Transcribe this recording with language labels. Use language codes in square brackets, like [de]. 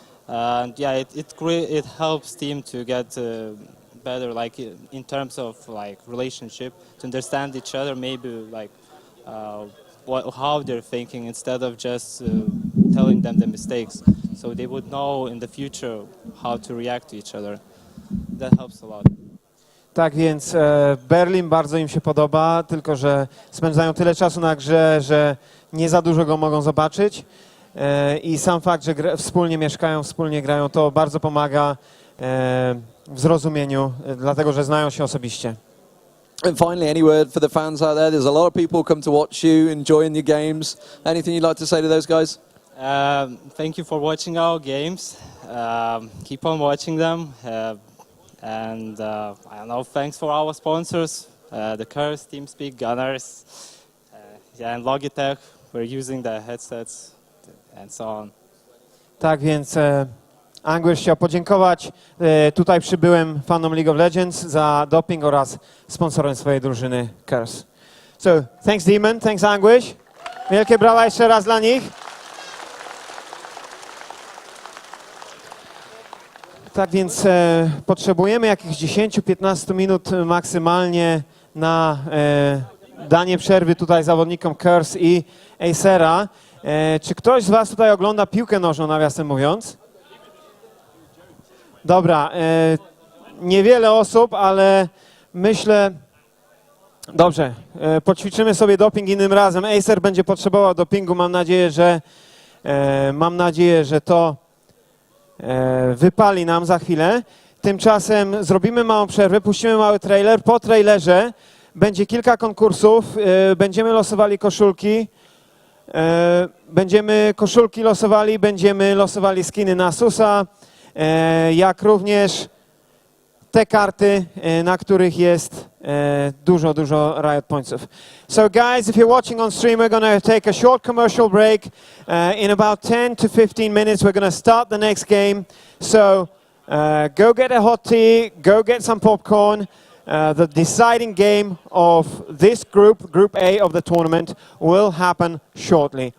[en] And yeah, it helps team to get better, like in terms of like relationship, to understand each other, maybe like how they're thinking instead of just telling them the mistakes. So they would know in the future how to react to each other. That helps a lot. [pl] Tak więc Berlin bardzo im się podoba, tylko że spędzają tyle czasu na grze, że nie za dużo go mogą zobaczyć i sam fakt, że wspólnie mieszkają, wspólnie grają, to bardzo pomaga w zrozumieniu, dlatego że znają się osobiście. [en] And finally, any word for the fans out there? There's a lot of people come to watch you, enjoying your games. Anything you'd like to say to those guys? Thank you for watching our games. Keep on watching them. And I don't know, thanks for our sponsors, the Crs, TeamSpeak, Gunners, and Logitech. We're using the headsets and so on. [pl] Tak więc Anguish chciał podziękować tutaj przybyłym fanom League of Legends za doping oraz sponsorem swojej drużyny Crs. [en] So, thanks Demon, thanks Anguish. [pl] Wielkie brawa jeszcze raz dla nich. Tak więc potrzebujemy jakichś 10-15 minut maksymalnie na danie przerwy tutaj zawodnikom Crs i Acera. Czy ktoś z was tutaj ogląda piłkę nożną, nawiasem mówiąc? Dobra, niewiele osób, ale myślę... Dobrze, poćwiczymy sobie doping innym razem. Acer będzie potrzebował dopingu, mam nadzieję, że to wypali nam za chwilę. Tymczasem zrobimy małą przerwę, puścimy mały trailer. Po trailerze będzie kilka konkursów, będziemy losowali koszulki. Będziemy losowali skiny na Susa, jak również te karty, na których jest dużo Riot Pointsów. [en] So guys, if you're watching on stream, we're going to take a short commercial break. In about 10 to 15 minutes, we're going to start the next game. So go get a hot tea, go get some popcorn. The deciding game of this group, Group A of the tournament, will happen shortly.